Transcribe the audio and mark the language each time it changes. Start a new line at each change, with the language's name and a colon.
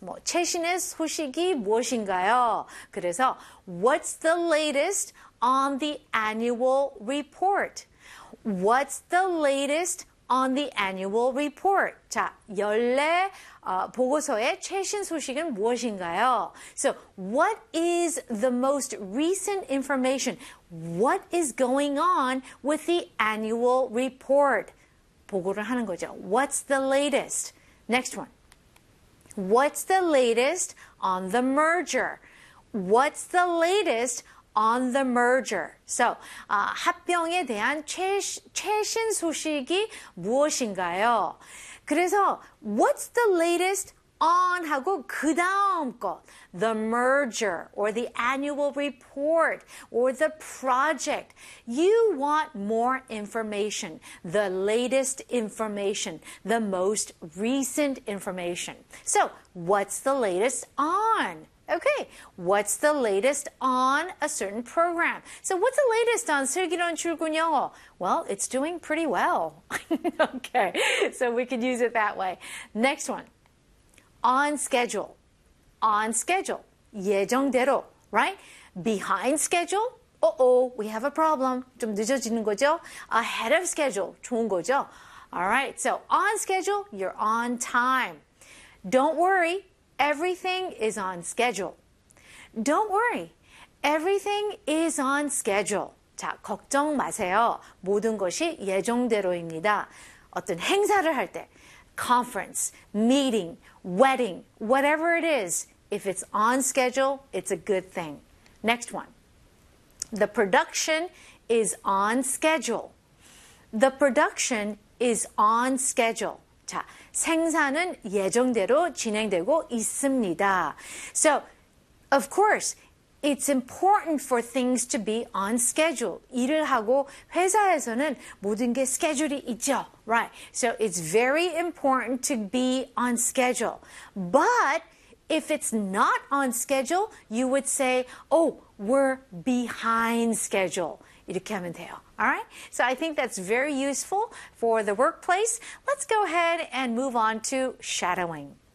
Korean: 뭐, 최신의 소식이 무엇인가요? 그래서,
English: What's the latest on the annual report? What's the latest on the annual report?
Korean: 자, 연례 보고서의 최신 소식은 무엇인가요?
English: So, what is the most recent information? What is going on with the annual report?
Korean: 보고를 하는 거죠.
English: What's the latest? Next one. What's the latest on the merger? What's the latest on the merger? So,
Korean: 합병에 대한 최신 소식이 무엇인가요? 그래서,
English: what's the latest on
Korean: 하고 그 다음 것?
English: The merger, or the annual report, or the project. You want more information, the latest information, the most recent information. So, what's the latest on? Okay, what's the latest on a certain program? So, what's the latest on
Korean: 슬기로운 출근 영어?
English: Well, it's doing pretty well. Okay, so we could use it that way. Next one, on schedule. On schedule,
Korean: 예정대로,
English: right? Behind schedule, uh-oh, we have a problem.
Korean: 좀 늦어지는 거죠?
English: Ahead of schedule,
Korean: 좋은 거죠?
English: All right, so on schedule, you're on time. Don't worry, everything is on schedule. Don't worry, everything is on schedule.
Korean: 자, 걱정 마세요. 모든 것이 예정대로입니다. 어떤 행사를 할 때,
English: conference, meeting, wedding, whatever it is, if it's on schedule, it's a good thing. Next one. The production is on schedule. The production is on schedule.
Korean: 자, 생산은 예정대로 진행되고 있습니다.
English: So, of course, it's important for things to be on schedule.
Korean: 일을 하고 회사에서는 모든 게 스케줄이 있죠.
English: Right. So, it's very important to be on schedule. But if it's not on schedule, you would say, oh, we're behind schedule.
Korean: 이렇게 하면 돼요.
English: All right? So I think that's very useful for the workplace. Let's go ahead and move on to shadowing.